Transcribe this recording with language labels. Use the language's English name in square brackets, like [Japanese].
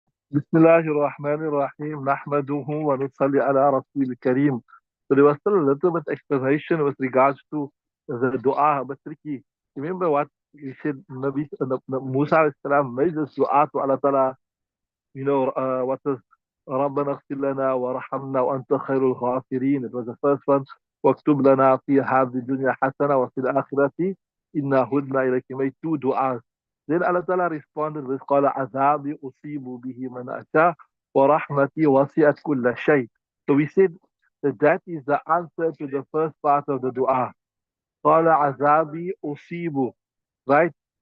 [Arabic] بسم الله الرحمن الرحيم نحمده ونصلي على رسول الكريم. [English] So there was still a little bit explanation with regards to the dua, but tricky. Remember what we said, Musa alayhi salam made this dua to Allah Ta'ala, what is [Arabic] ربنا اغفر لنا ورحمنا وأنت خير الغافرين. [English] It was the first one. [Arabic] واكتب لنا في هذه الدنيا حسنة وفي الآخرة إنا هدنا إليك. [English] He made two du'as. Then Allah Ta'ala responded with [Arabic] قال عذابي أصيب به من أشاء ورحمتي وسعت كل شيء. [English] So we said that that is the answer to the first part of the dua. [Arabic] قال عذابي أصيب, right?